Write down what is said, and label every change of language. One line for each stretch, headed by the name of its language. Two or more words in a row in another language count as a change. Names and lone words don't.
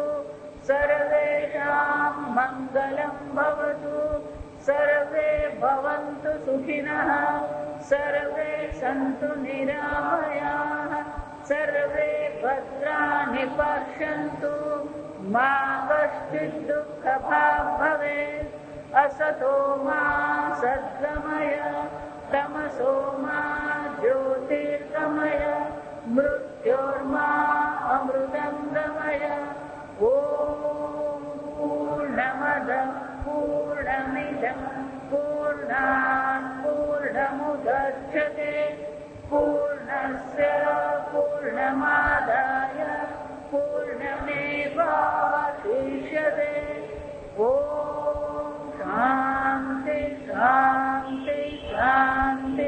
Sanskrit: સર્વેષાં મંગલં ભવતુ સર્વે ભવन्तુ સુખિનઃ સર્વે સन्तુ નિરામયાઃ સર્વે ભદ્રાણિ પશ્યन्तુ મા કશ્ચિत् દુઃખભાગ્ ભવેत् અસતો મા સદ્ગમય તમસો મા જ્યોતિર્ગમય મૃત્યોર્મા અમૃતં ગમય. ઓમ પૂર્ણમદ પૂર્ણમિદં પૂર્ણાત પૂર્ણમુદચ્યતે मुदच्यते पूर्णस्य पूर्णमादाय पूर्णमेवावशिष्यते। ॐ शान्ति शान्ति शान्ति।